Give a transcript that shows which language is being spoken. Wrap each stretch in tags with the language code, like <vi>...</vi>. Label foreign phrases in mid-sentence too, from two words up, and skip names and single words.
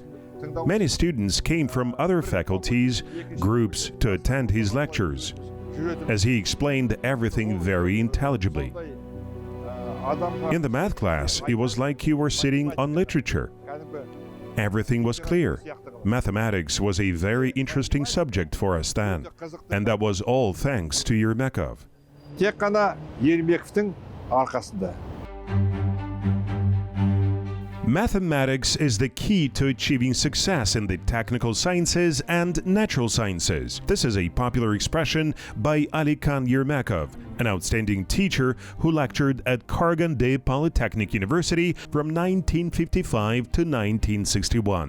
<en>Many students came from other faculties, groups to attend his lectures, as he explained everything very intelligibly. In the math class, it was like you were sitting on literature. everything was clear. Mathematics was a very interesting subject for us then, and that was all thanks to Ermekov.</en> <kk>Тек қана Ермековтың арқасында.</kk> <en>Mathematics is the key to achieving success in the technical sciences and natural sciences. This is a popular expression by Alimkhan Ermekov, an outstanding teacher who lectured at Karaganda Polytechnic University from 1955 to 1961.</en>